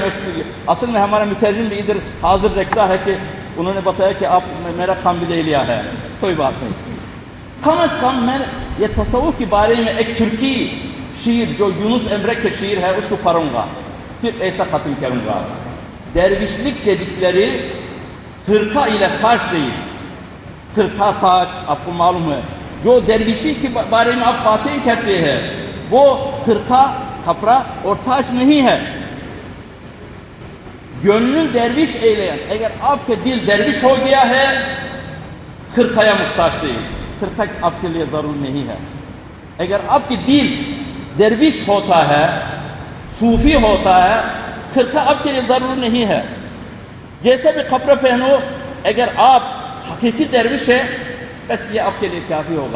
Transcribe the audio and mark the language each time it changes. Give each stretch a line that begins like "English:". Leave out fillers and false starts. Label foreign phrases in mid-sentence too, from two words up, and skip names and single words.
Urdu: میں اصل میں ہمارا مترجم بھی ادھر حاضر رکھتا ہے کہ انہوں نے بتایا کہ آپ میرا کام بھی لے لیا ہے، کوئی بات نہیں. کم از کم میں یہ تصوف کے بارے میں ایک ترکی شعر جو یونس ایمرے کا شعر ہے اس کو پڑھوں گا، پھر ایسا ختم کروں گا.
Turkish: Dervişlik dedikleri hırka ile taş değil. Hırka taç,
Urdu: آپ کو معلوم ہے. جو درویشی کے بارے میں آپ باتیں کرتے ہیں وہ hırka کپڑا اور taş نہیں ہے.
Turkish: Gönlün derviş eyleyen, eğer
Urdu: آپ کے دل
Turkish: derviş
Urdu: ہو گیا ہے
Turkish: hırkaya muhtaç değil.
Urdu: Hırka آپ کے لیے ضرور نہیں ہے. اگر آپ کی دل derviş ہوتا ہے، صوفی ہوتا ہے، خرقہ آپ کے لیے ضرور نہیں ہے. جیسے بھی کپڑے پہنو، اگر آپ حقیقی درویش ہے بس یہ آپ کے لیے کافی ہوگا.